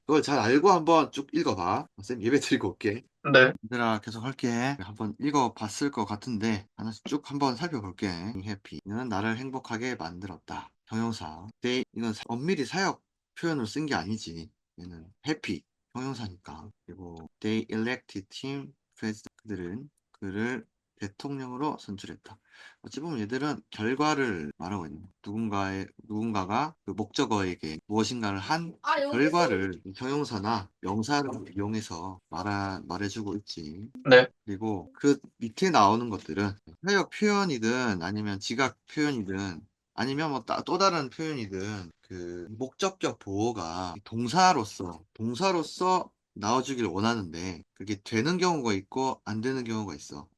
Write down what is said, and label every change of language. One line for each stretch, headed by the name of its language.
Korean: 그걸 잘 알고 한번 쭉 읽어봐. 쌤 예배 드리고 올게. 네, 얘들아, 계속 할게. 한번 읽어봤을 것 같은데 하나씩 쭉 한번 살펴볼게. happy. 이는 나를 행복하게 만들었다. 형용사. 이건 엄밀히 사역 표현을 쓴 게 아니지. 얘는 happy. 형용사니까.
English: 그리고 they elected him president.
Korean: 그들은 그를 대통령으로 선출했다. 어찌 보면 얘들은 결과를 말하고 있는 거야. 누군가가 그 목적어에게 무엇인가를 한 아, 여기서 결과를 형용사나 명사를 이용해서 말해주고 있지. 네, 그리고 그 밑에 나오는 것들은 사역 표현이든 아니면 지각 표현이든 아니면 뭐 또 다른 표현이든, 그 목적격 보호가 동사로서 나와주길 원하는데 그게 되는 경우가 있고 안 되는 경우가 있어.